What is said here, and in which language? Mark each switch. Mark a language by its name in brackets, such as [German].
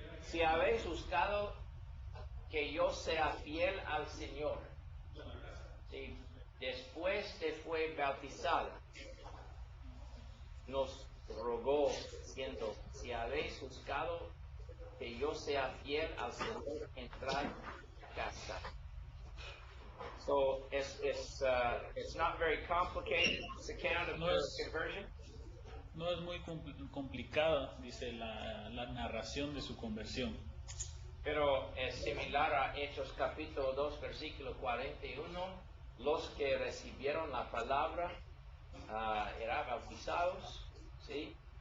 [Spanish] Si habéis buscado que yo sea fiel al Señor, ¿sí? Después de fue bautizada, nos rogó diciendo, si habéis buscado que yo sea fiel al Señor, entrad en casa. [English] So it's not very complicated, this account of No her es- conversion. [Spanish] No es muy complicada, dice la narración de su conversión, Pero es similar a Hechos capítulo 2, versículo 41. Los que recibieron la palabra eran bautizados, ¿sí?